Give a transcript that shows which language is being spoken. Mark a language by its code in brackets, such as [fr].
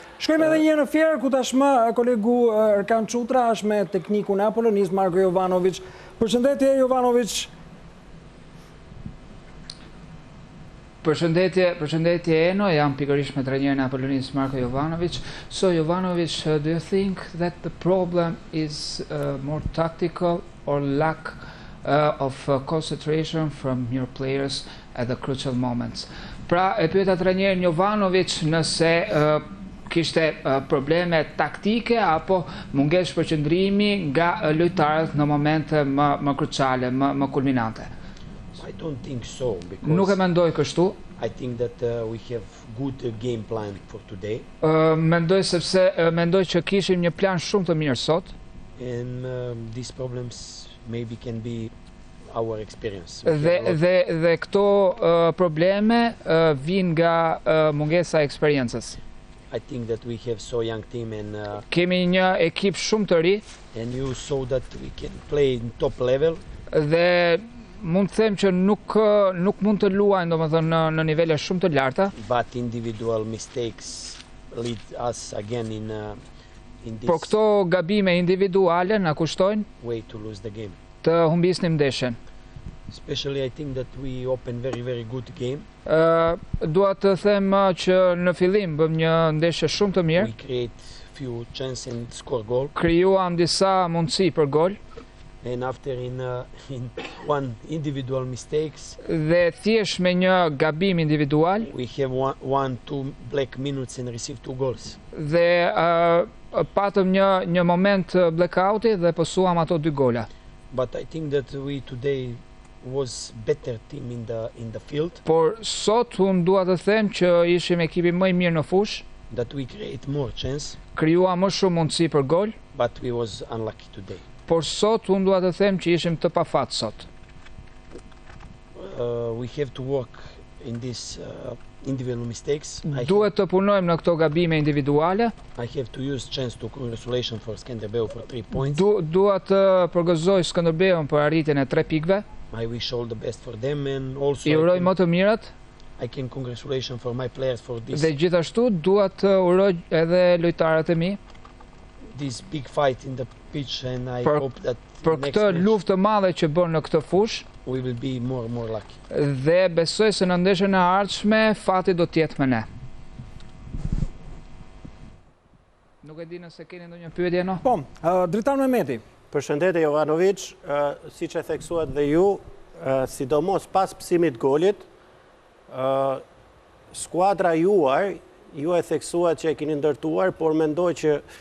[sq] Shkojmë edhe një në fjerë, ku tashmë kolegu Erkan Qutra është me teknikun e Apollonisë, Marko Jovanović. Përshëndetje, Jovanović. Përshëndetje Eno, jam pikërisht me trajnerin e Apollonisë, Marko Jovanović. [en] So Jovanović, do you think that the problem is more tactical or lack of concentration from your players at the crucial moments? [sq] Pra, e pyeta trajnerin Jovanović nëse kishte probleme taktike apo mungesë përqendrimi nga lojtarët në momente më kruciale, më kulminante. [en] I don't think so, [sq] Nuk e [en] because [sq] mendoj kështu. [en] I think that we have good game plan for today, [sq] Mendoj që kishim një plan shumë të mirë sot [en] and these problems maybe can be our experience. [sq] dhe këto probleme vijnë nga mungesa e eksperiencës. [en] I think that we have so young team, and [sq] Kemi një ekip shumë të ri [en] you saw that we can play in top level, [sq] dhe mund të them që nuk mund të luajnë domethënë në nivele shumë të larta, [en] but individual mistakes lead us again in [sq] por [en] this [sq] këto gabime individuale na kushtojnë [en] way to lose the game. [sq] të humbisnim ndeshjen. [en] Especially I think that we open very good game. [sq] Dua të them që në fillim bëm një ndeshje shumë të mirë, [en] We create few chance and score goal, [sq] krijuam disa mundësi për gol [en] and after in one individual mistakes [sq] dhe thjesht me një gabim individual [en] we have two black minutes and receive 2 goals. [sq] dhe patëm një moment blackouti dhe pësuam ato 2 gola. [en] But I think that we today was better team in the field, [sq] Por sot unë dua të them që ishim ekipi më i mirë në fushë, [en] that we create more chance, [sq] krijuam më shumë mundësi për gol, [en] but we was unlucky today. [sq] por sot unë dua të them që ishim të pafatë sot. [en] We have to work in these individual mistakes. [sq] Duhet të punojmë në këto gabime individuale. [en] I have to use chance to congratulation for Skënderbeu for 3 points. [sq] Dua të përgëzoj Skënderbeun për arritjen e 3 pikëve. [en] I wish all the best for them, and also [sq] I uroj më të mirat [en] I can congratulation for my players for this [sq] dhe gjithashtu dua të uroj edhe lojtarët e mi [en] big fight in the pitch, and I [sq] për [en] hope that [sq] për [en] next [sq] këtë [en] match [sq] luftë të madhe që bën në këtë fushë [en] we will be more lucky. [sq] dhe besoj se në ndeshjen e ardhshme fati do të jetë me ne. Nuk e di nëse keni ndonjë pyetje no? Po, Dritan Mehmeti. Përshëndetje Jovanović, si që theksuat dhe ju, sidomos pas pësimit golit, skuadra juaj, ju e theksuat që e kini ndërtuar, por mendoj që